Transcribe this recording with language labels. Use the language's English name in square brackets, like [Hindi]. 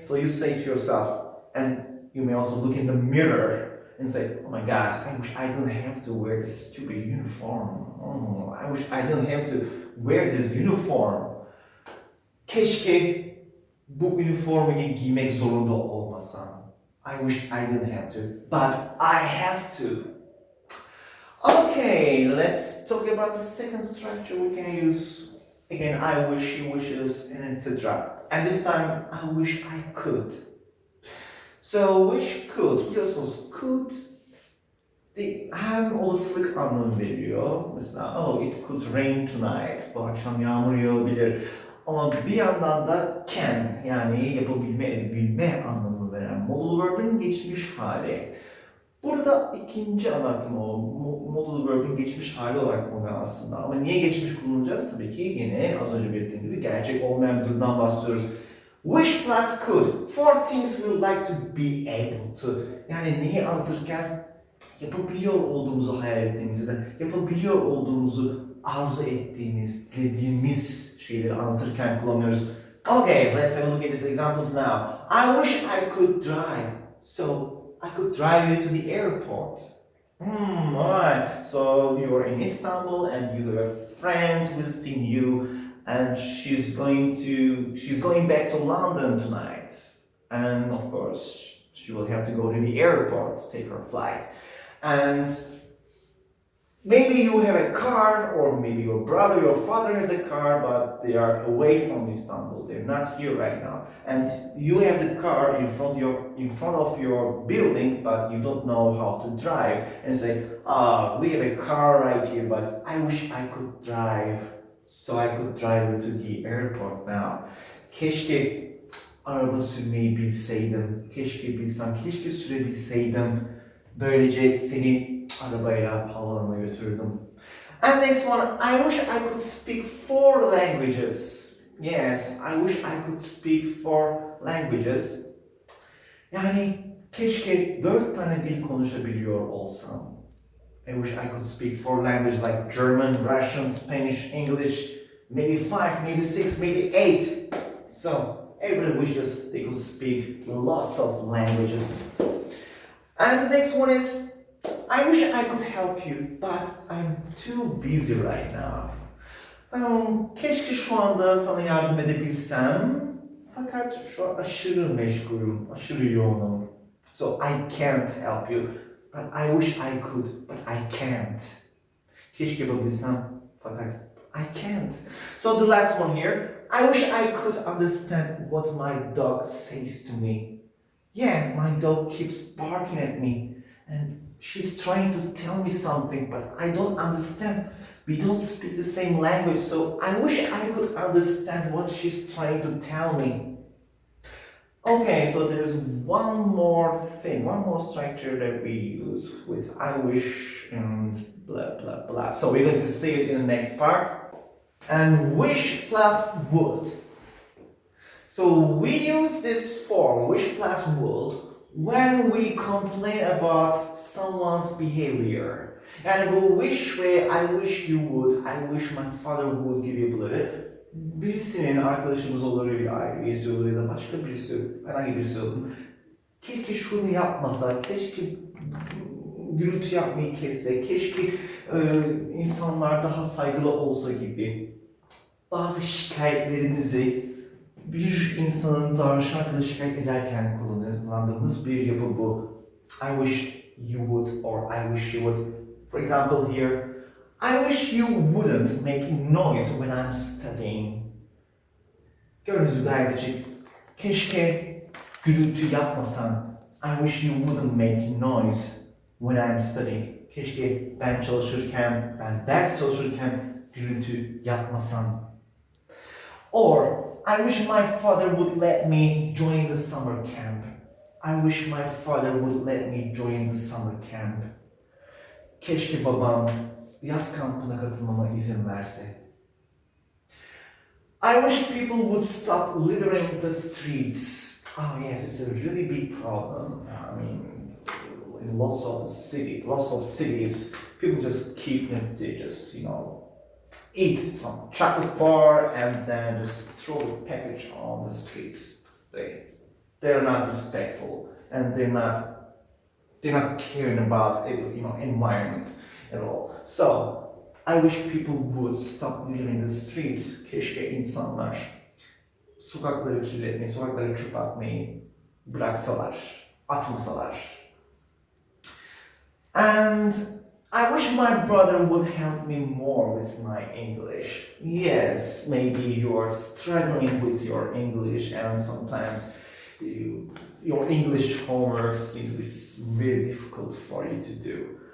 [English] So you say to yourself, and you may also look in the mirror and say, oh my God, I wish I didn't have to wear this stupid uniform. Oh, I wish I didn't have to wear this uniform. [Turkish] Keşke bu üniformayı giymek zorunda olmasam. [English] I wish I didn't have to, but I have to. Okay, let's talk about the second structure we can use. Again, I wish, she wishes, and etc. And this time, I wish I could. So, wish could, [Turkish] biliyorsunuz could hem olasılık anlamı veriyor. Mesela, [English] oh it could rain tonight. [Turkish] Bu akşam yağmur yağabilir. Ama bir yandan da can, yani yapabilme, edebilme anlamı veren modal verb'in geçmiş hali. Burada ikinci anlattığım o modal verb'in geçmiş hali olarak kullanılıyor aslında. Ama niye geçmiş kullanacağız? Tabii ki yine az önce belirttiğim gibi gerçek olmayan bir durumdan bahsediyoruz. [English] Wish plus could. Four things we would like to be able to. [Turkish] Yani neyi anlatırken yapabiliyor olduğumuzu hayal ettiğimizi de, yapabiliyor olduğumuzu arzu ettiğimiz, dilediğimiz şeyleri anlatırken kullanıyoruz. [English] Okay, let's have a look at these examples now. I wish I could drive, so I could drive you to the airport. Alright. So you're in Istanbul and you have a friend visiting you, and she's going back to London tonight. And of course, she will have to go to the airport to take her flight. And maybe you have a car, or maybe your brother, your father has a car, but they are away from Istanbul. They're not here right now. And you have the car in front of your building, but you don't know how to drive. And you say, we have a car right here, but I wish I could drive, so I could drive you to the airport now. [Turkish] Keşke araba sürmeyi bilseydim. Keşke bilsem, keşke sürebilseydim. Böylece seni arabayla havalanına götürdüm. [English] And next one, I wish I could speak 4 languages. Yes, I wish I could speak 4 languages. [Turkish] Yani keşke 4 tane dil konuşabiliyor olsam. [English] I wish I could speak 4 languages like German, Russian, Spanish, English, maybe 5, maybe 6, maybe 8. So everybody wishes they could speak lots of languages. And the next one is, I wish I could help you, but I'm too busy right now. [Turkish] Keşke şu anda sana yardım edebilsem, fakat şu an aşırı meşgulüm, aşırı yoğunum. [English] So I can't help you, but I wish I could, but I can't. [Turkish] Keşke yapabilsem, fakat [English] I can't. So the last one here, I wish I could understand what my dog says to me. Yeah, my dog keeps barking at me, and she's trying to tell me something, but I don't understand. We don't speak the same language, so I wish I could understand what she's trying to tell me. Okay, so there's one more thing, one more structure that we use with I wish and blah blah blah. So we're going to see it in the next part. And wish plus would. So we use this form, wish plus would, when we complain about someone's behavior. [Turkish] Yani bu wish ve [English] I wish you would, I wish my father would [Turkish] gibi yapıları birisinin, arkadaşımız olur, bir aile üyesi olur ya da başka birisi, herhangi birisi olur. Keşke şunu yapmasa, keşke gürültü yapmayı kesse, keşke insanlar daha saygılı olsa gibi bazı şikayetlerinizi bir insanın davranış hakkında şikayet ederken kullandığımız bir yapı bu. [English] I wish you would or I wish you would. For example here, I wish you wouldn't make noise when I'm studying. [Turkish] Gördüğünüz gibi gayet açık. Keşke gürültü yapmasan. [English] I wish you wouldn't make noise when I'm studying. [Turkish] Keşke ben ders çalışırken gürültü yapmasan. [English] Or, I wish my father would let me join the summer camp. I wish my father would let me join the summer camp. [Turkish] Keşke babam yaz kampına katılmama izin verse. [English] I wish people would stop littering the streets. Oh yes, it's a really big problem. I mean, in lots of cities, people just they just, eat some chocolate bar and then just throw the package on the streets. They're not respectful, and they're not caring about environment at all. So I wish people would stop littering the streets. [Turkish] Keşke insanlar sokakları kirletmeyi, sokakları çöp atmayı bıraksalar, atmasalar. [English] And I wish my brother would help me more with my English. Yes, maybe you are struggling with your English and sometimes your English homework seems to be very difficult for you to do.